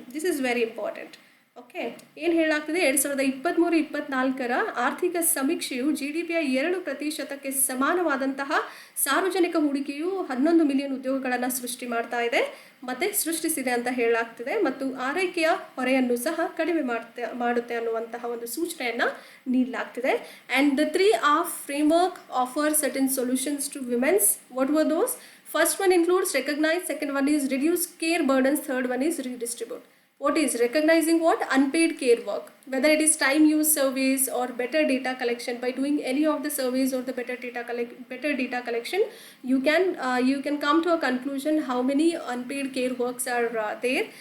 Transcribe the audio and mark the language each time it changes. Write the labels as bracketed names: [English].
[English] This is very important. [Kannada] Okay, ಏನು ಹೇಳಲಾಗ್ತದೆ, 2023-24 ಆರ್ಥಿಕ ಸಮೀಕ್ಷೆಯು GDPಯ 2% ಸಮಾನವಾದಂತಹ ಸಾರ್ವಜನಿಕ ಹೂಡಿಕೆಯು 11 ಮಿಲಿಯನ್ ಉದ್ಯೋಗಗಳನ್ನು ಸೃಷ್ಟಿ ಮಾಡ್ತಾ ಇದೆ ಮತ್ತು ಸೃಷ್ಟಿಸಿದೆ ಅಂತ ಹೇಳಲಾಗ್ತಿದೆ. ಮತ್ತು ಆರೈಕೆಯ ಹೊರೆಯನ್ನು ಸಹ ಕಡಿಮೆ ಮಾಡುತ್ತೆ ಅನ್ನುವಂತಹ ಒಂದು ಸೂಚನೆಯನ್ನು ನೀಡಲಾಗ್ತಿದೆ. [English] And the 3R framework offer certain solutions to women's. What were those? First one includes recognize, second one is reduce care burdens, third one is redistribute. what is recognizing what unpaid care work, whether it is time use surveys or better data collection. By doing any of the surveys or the better data collection, you can come to a conclusion how many unpaid care works are there.